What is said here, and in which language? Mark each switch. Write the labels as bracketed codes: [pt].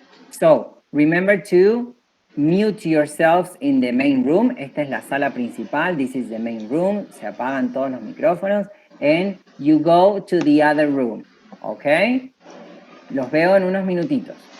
[en] So, remember to mute yourselves in the main room. [es] Esta es la sala principal. [en] This is the main room. [es] Se apagan todos los micrófonos. [en] And you go to the other room. Okay? [es] Los veo en unos minutitos.